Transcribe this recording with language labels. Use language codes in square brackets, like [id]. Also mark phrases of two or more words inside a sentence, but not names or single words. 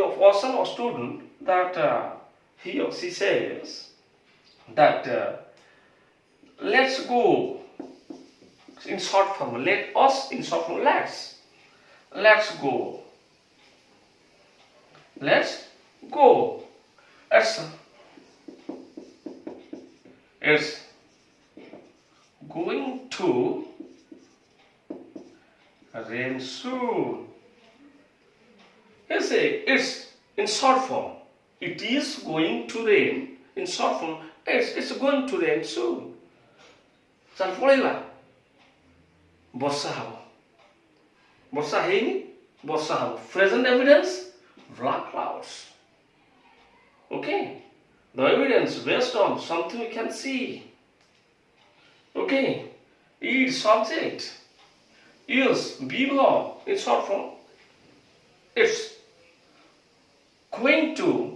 [en] a person or student, that he or she says that let's go, in short form, let us, in short form, let's go, it's going to rain soon. You say it's in short form. It is going to rain. In short form, it's going to rain soon. [or] ଚାଲ ପଳେଇବା. ବର୍ଷା ହେବ. ବର୍ଷା ହେଇନି, ବର୍ଷା ହେବ. [en] Present evidence, black clouds. Okay? The evidence based on something we can see. Okay? E subject. Use be verb in short form. It's going to.